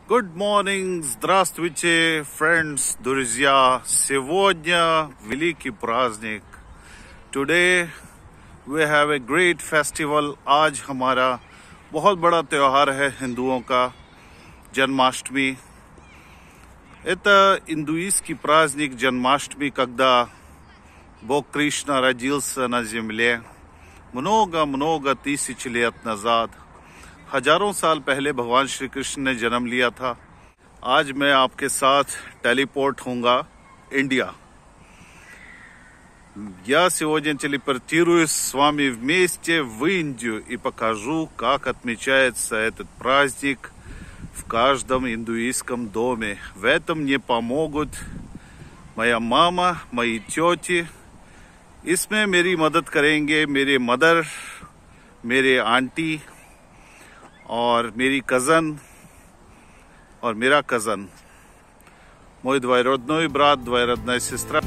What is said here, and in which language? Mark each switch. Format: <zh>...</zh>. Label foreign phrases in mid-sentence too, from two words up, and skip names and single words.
<en>Good morning,</en> <ru>здравствуйте, friends, друзья. Сегодня великий праздник.</ru> <en>Today we have a great festival.</en> <hi>आज हमारा बहुत बड़ा त्योहार है हिंदुओं का, जन्माष्टमी.</hi> <ru>Это индуистский праздник Джанмаштми, когда Бог Кришна родился на земле много-много тысяч лет назад.</ru> <hi>हजारों साल पहले भगवान श्री कृष्ण ने जन्म लिया था. आज मैं आपके साथ टेलीपोर्ट होऊंगा Индия.</hi> <ru>Я сегодня телепортируюсь с вами вместе в Индию и покажу, как отмечается этот праздник в каждом индуистском доме. В этом мне помогут моя мама, мои тети.</ru> <hi>इसमें मेरी मदद करेंगे मेरे मदर, मेरे आंटी और मेरी कज़न और मेरा कज़न.</hi> <ru>Мой двоюродной брат, двоюродная сестра.</ru>